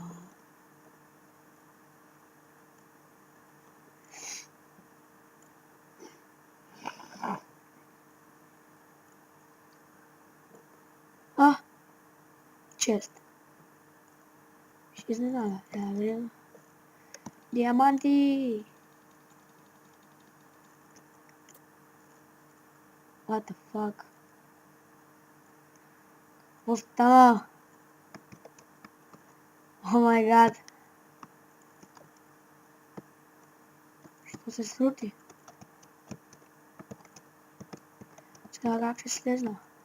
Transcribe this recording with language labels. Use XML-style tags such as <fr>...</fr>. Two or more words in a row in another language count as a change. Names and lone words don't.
<bg>Чест. Ще изненада. Да видим. Диаманти!</bg> <en>What the fuck?</en> <bg>Какво стана?</bg> <en>Oh my God!</en> <bg>Що се случи? Сега как ще слезна?</bg>